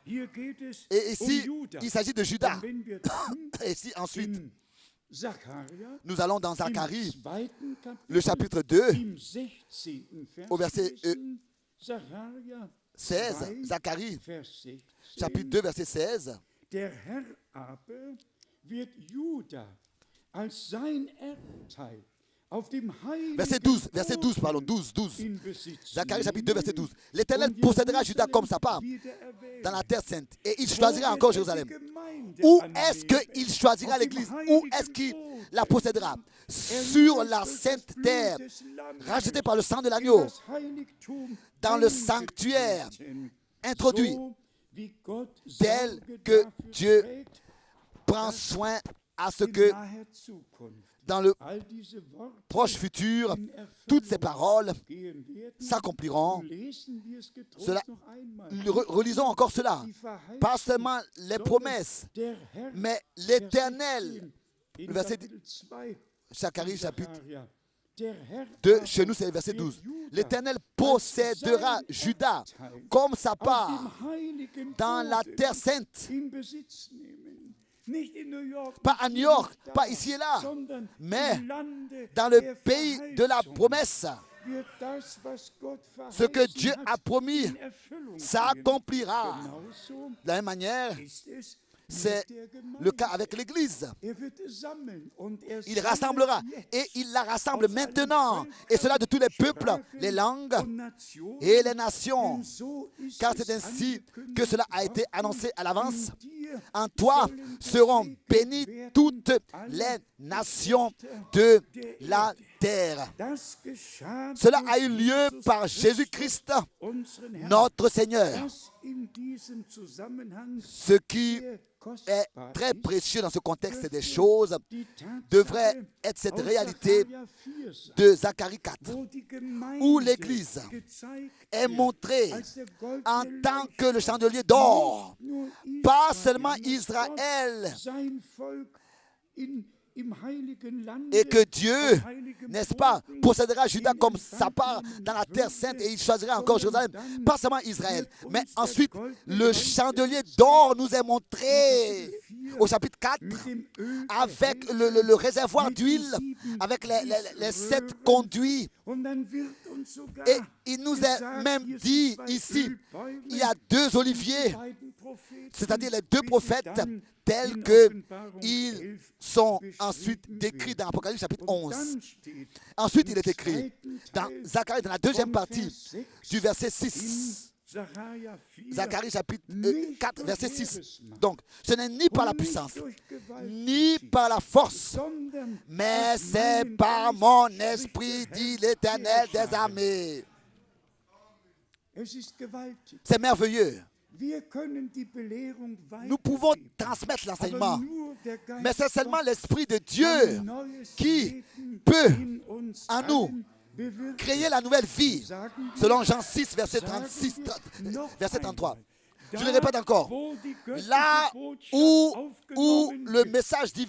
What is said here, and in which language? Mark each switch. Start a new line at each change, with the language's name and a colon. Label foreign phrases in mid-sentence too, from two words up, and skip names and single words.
French: Et ici, il s'agit de Judas. Et ici, ensuite, nous allons dans Zacharie, le chapitre 2, au verset 16. Zacharie, chapitre 2, verset 16.
German: Der Herr aber wird Juda als sein Erbteil auf dem
French: Verset 12, verset 12, pardon, 12.
German: in Besitz
French: Zacharie chapitre 2, verset 12.
German: nehmen.
French: L'Éternel
German: Und
French: possédera Juda comme sa part
German: wieder erwählen.
French: dans la terre sainte et il choisira
German: Wo
French: encore
German: wird er die
French: Jérusalem.
German: Gemeinde
French: Où
German: annehmen?
French: est-ce qu'il choisira
German: Auf dem
French: l'Église? Où
German: heiligen
French: est-ce qu'il
German: Boden.
French: la possédera?
German: Er
French: Sur
German: lässt
French: la
German: durch das
French: sainte
German: Blut
French: terre,
German: des Lammes
French: rachetée par le sang de
German: in
French: l'agneau,
German: das Heiligtum
French: dans le sanctuaire,
German: eingetreten.
French: introduit,
German: So wie Gott
French: tel
German: Sorge
French: que
German: dafür
French: Dieu
German: trägt,
French: prend soin à ce
German: in
French: que
German: naher Zukunft
French: dans le
German: all diese Worte
French: proche futur,
German: in
French: toutes ces
German: Erfüllung
French: paroles
German: gehen werden.
French: s'accompliront.
German: Lesen wir es getrost
French: Cela,
German: noch einmal.
French: relisons encore cela.
German: Die Verheißung,
French: Pas seulement les
German: sondern
French: promesses,
German: der Herr,
French: mais
German: Vers
French: l'Éternel.
German: 16, in
French: Le verset
German: Kapitel 2,
French: Zacharie chapitre
German: Zacharia. Der Herr
French: 2,
German: aber
French: chez nous c'est le verset
German: wird
French: 12.
German: Juda
French: L'Éternel
German: als
French: possédera
German: sein
French: Juda
German: Erbteil
French: comme sa
German: auf
French: part
German: dem heiligen
French: dans la
German: Boden
French: terre sainte.
German: in Besitz nehmen. Nicht in New York,
French: Pas
German: nicht
French: à New
German: hier,
French: York,
German: nicht da,
French: pas ici et là,
German: sondern
French: mais
German: im Lande
French: dans le
German: der
French: pays de la
German: Verheißung
French: promesse.
German: wird das, was Gott
French: Ce que
German: verheißen
French: Dieu
German: hat,
French: a promis
German: in Erfüllung gehen.
French: s'accomplira.
German: Genauso
French: De la même manière,
German: ist es
French: c'est
German: mit der Gemeinde.
French: le cas avec l'Église.
German: Er wird sammeln und er
French: Il
German: sammelt
French: rassemblera
German: jetzt
French: et il la rassemble
German: aus allen
French: maintenant.
German: Völkern,
French: Et cela de tous les peuples,
German: Sprachen
French: les langues
German: und Nationen.
French: et les nations.
German: Denn so ist
French: Car
German: es
French: c'est ainsi
German: angekündigt
French: que cela a
German: worden.
French: été annoncé à l'avance.
German: In dir
French: En toi
German: sollen
French: seront
German: gesegnet
French: bénies
German: werden
French: toutes
German: alle
French: les nations
German: Geschlechter
French: de
German: der
French: la
German: Erde.
French: terre.
German: Das geschah
French: Cela
German: durch
French: a eu lieu
German: Jesus
French: par
German: Christus,
French: Jésus-Christ,
German: unseren Herrn.
French: notre Seigneur.
German: Das in diesem Zusammenhang
French: Ce qui
German: sehr
French: est
German: kostbar
French: très
German: ist,
French: précieux dans ce contexte des choses
German: die Tatsache
French: devrait être cette
German: aus
French: réalité
German: Sacharja 4 sagt,
French: de Zacharie 4,
German: wo die Gemeinde
French: où l'Église
German: gezeigt
French: est
German: wird
French: montrée
German: als der goldene
French: en tant que le
German: Leuchter.
French: chandelier d'or.
German: Nicht nur
French: Pas
German: Israel,
French: seulement
German: dass
French: Israël,
German: Gott sein Volk im heiligen Lande,
French: et que Dieu,
German: am heiligen
French: n'est-ce pas,
German: Boden,
French: possédera Judas
German: in
French: comme
German: Empfang
French: sa part
German: nehmen
French: dans la terre
German: würde,
French: sainte et il choisira encore
German: sondern
French: Jérusalem.
German: dann
French: Pas seulement Israël,
German: wird
French: mais
German: uns der
French: ensuite
German: goldene
French: le
German: Leuchter
French: chandelier
German: gezeigt,
French: d'or nous est montré
German: Kapitel 4,
French: au chapitre 4
German: mit dem Öl
French: avec
German: behältern,
French: le réservoir
German: mit den
French: d'huile,
German: 7
French: avec les 7
German: Röhren.
French: conduits.
German: Und dann wird uns sogar
French: Et il nous est
German: gesagt,
French: même
German: hier sind
French: dit
German: zwei
French: ici,
German: Ölbäume,
French: il y a deux
German: die
French: oliviers,
German: beiden Propheten,
French: c'est-à-dire les deux
German: wie sie
French: prophètes,
German: dann
French: tels
German: in
French: que
German: Offenbarung
French: ils
German: 11
French: sont
German: beschrieben
French: ensuite décrits
German: werden.
French: dans Apocalypse chapitre
German: Und
French: 11.
German: dann steht
French: Ensuite, il
German: im
French: est écrit
German: zweiten
French: dans
German: Teil
French: Zacharie, dans la deuxième
German: vom
French: partie
German: Vers 6
French: du verset
German: in
French: 6.
German: Sacharja 4,
French: Zacharie chapitre
German: nicht
French: 4,
German: durch
French: verset 6.
German: Heeresmacht
French: Donc, ce n'est ni par la
German: und nicht
French: puissance,
German: durch Gewalt
French: ni
German: des
French: par la force,
German: sondern
French: mais
German: durch
French: c'est
German: meinen
French: par
German: Geist,
French: mon
German: spricht
French: esprit,
German: der
French: dit
German: Herr,
French: l'Éternel
German: der
French: des armées.
German: Es ist gewaltig.
French: C'est merveilleux.
German: Wir können die Belehrung
French: Nous pouvons
German: weitergeben,
French: transmettre
German: aber
French: l'enseignement,
German: nur der Geist
French: mais c'est seulement
German: Gottes
French: l'Esprit de
German: kann
French: Dieu
German: neues
French: qui
German: Leben
French: peut
German: in uns
French: en nous
German: allen bewirken.
French: créer la nouvelle vie.
German: Sagen wir,
French: Selon Jean 6, verset
German: sagen
French: 36,
German: wir noch
French: verset 33.
German: einmal.
French: Je
German: Da,
French: le répète encore.
German: wo die göttliche
French: Là
German: Botschaft
French: où
German: aufgenommen
French: le
German: wird,
French: message divin